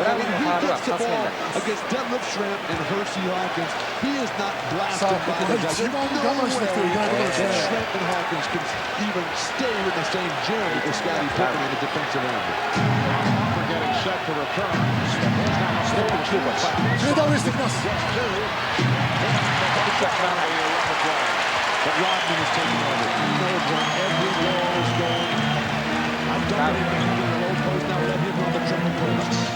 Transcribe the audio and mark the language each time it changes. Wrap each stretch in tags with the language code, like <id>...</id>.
<en>When he gets the ball against Detlef Schrempf and Hersey Hawkins, he is not blasted by the guys. There's no way Schrempf and Hawkins can even stay in the same gym with Scottie Pippen in the defensive end. We're getting set to return.</en> <ja>フェードアウェイしてきます。</ja> <en>But Rodman is taking over. He knows when every ball is going. I'm done with him in the low post. Now let him run the triple post.</en>